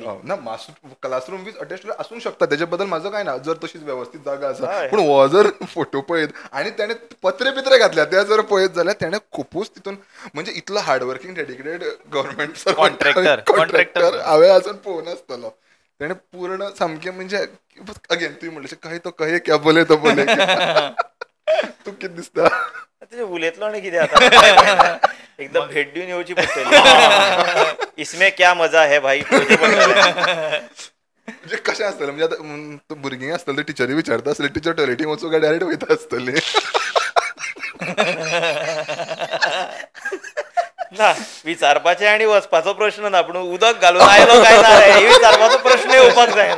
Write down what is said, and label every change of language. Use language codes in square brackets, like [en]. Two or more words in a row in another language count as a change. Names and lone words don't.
[kok] ना [en] master classroom with attach toilet [kok] आसूंक शकता, तेजे बद्दल माझं काय ना जर तशीच व्यवस्थित जागा आसा. पूण हो जर फोटो पळयत आनी तेणे पत्रे बित्रे घातल्या ते जर पळयत जाल्यार तेणे खुपूच तितून म्हणजे इतलो [en] hardworking dedicated government contractor [kok] हांवें आजून पळोवंक नासतलो. तेणे पूर्ण सामकें म्हणजे अगेन तुवें म्हणलें [hi] कहे तो कहे क्या बोले तो बोले. [kok] तूं कितें दिसता तेजे उलयतलो आनी कितें आतां एकदम भेट दिवन येवची पडटली. [hi] इसमें क्या मजा है भाई. [kok] म्हणजे कशें आसतलें म्हणजे आतां भुरगीं आसतलीं टिचरी विचारता आसली टिचर टॉयलेटीक वचून काय डायरेक्ट वयता आसतली. ना विचारपाचें आनी वचपाचो प्रश्न ना पूण उदक घालून आयलो काय ना हे विचारपाचो प्रश्न येवपाक जायना.